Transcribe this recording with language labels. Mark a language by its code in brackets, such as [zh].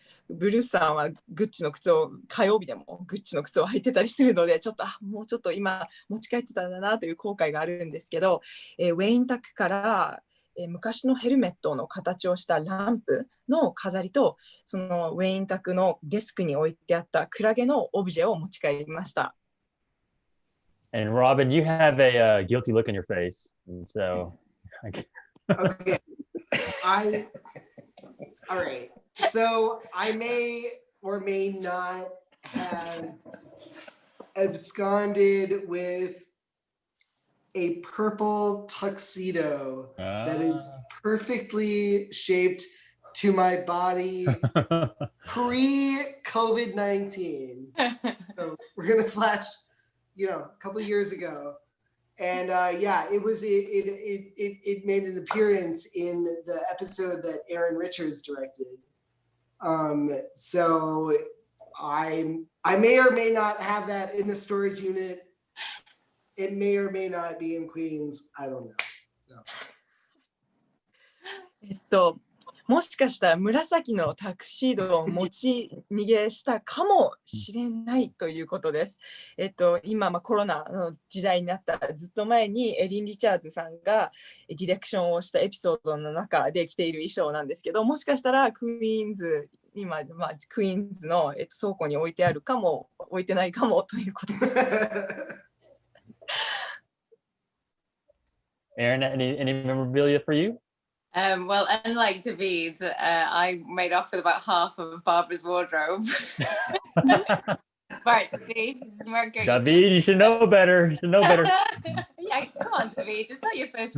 [ja] ブルースさんはグッチの靴を火曜日でもグッチの靴を履いてたりするので、もうちょっと今持ち帰ってたんだなという後悔があるんですけど、ウェイン宅から昔のヘルメットの形をしたランプの飾りと、そのウェイン宅のデスクに置いてあったクラゲのオブジェを持ち帰りました。 [en] And Robin, you have a guilty look in your face, and so. Okay, all right. So I may or may not have absconded with a purple tuxedo that is perfectly shaped to my body pre-COVID-19. So we're gonna flash, a couple of years ago, and it made an appearance in the episode that Erin Richards directed. So I may or may not have that in a storage unit. It may or may not be in Queens. I don't know. [ja] もしかしたら紫のタクシードを持ち逃げしたかもしれないということです。今、コロナの時代になったずっと前にエリン・リチャーズさんがディレクションをしたエピソードの中で着ている衣装なんですけど、もしかしたらクイーンズの倉庫に置いてあるかも置いてないかもということです。 [en] Erin, any memorabilia for you? Well, unlike David, I made off with about half of Barbara's wardrobe. Right, see, this is where it goes. David, you should know better. Yeah, come on, David, it's not your first